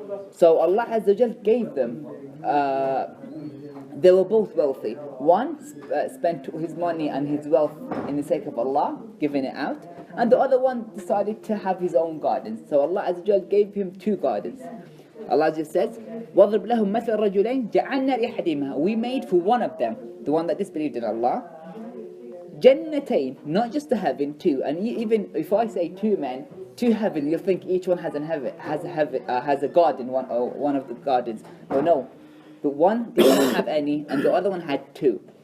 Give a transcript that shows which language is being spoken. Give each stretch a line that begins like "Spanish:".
English: So Allah Azza wa Jal gave them, they were both wealthy. One spent his money and his wealth in the sake of Allah, giving it out, and the other one decided to have his own gardens. So Allah Azza wa Jal gave him two gardens. Allah just says,
Arabic: وَضْرِبْ لَهُمْ مَثَلَ الرَّجُلَيْنِ جَعَلْنَا لِأَحَدِهِمَا.
English: We made for one of them, the one that disbelieved in Allah, Jannatain, not just the heaven, two. And even if I say two men, two heaven, you'll think each one has a garden, one of the gardens. Oh no, the one didn't have any, and the other one had two.